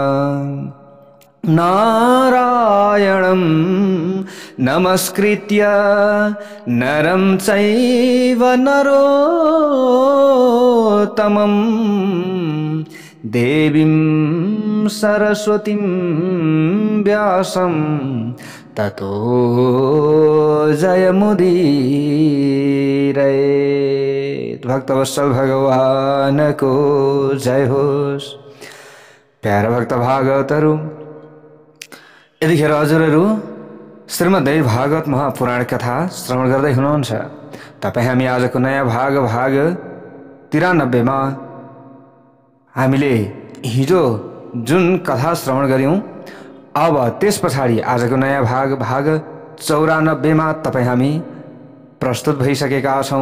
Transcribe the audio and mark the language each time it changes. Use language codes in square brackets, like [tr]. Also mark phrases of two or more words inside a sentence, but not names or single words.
[sa] नारायणं नमस्कृत्य नरं चैव नरोत्तमं देवीं सरस्वतीं व्यासं ततो जयमुदीरयेत्। [ne] भक्तवत्सल भगवान को जय होस्। प्यारा भक्त भागवतहरू, यतिखेर हजुरहरू श्रीमद्देवी भागवत महापुराण कथा श्रवण गर्दै हुनुहुन्छ। तपाईँ हामी आजको नयाँ भाग 93 मा हामीले हिजो जुन कथा श्रवण गर्यौं, अब त्यस पछाडि आजको नयाँ भाग 94 मा तपाईँ हामी प्रस्तुत भइसकेका छौं।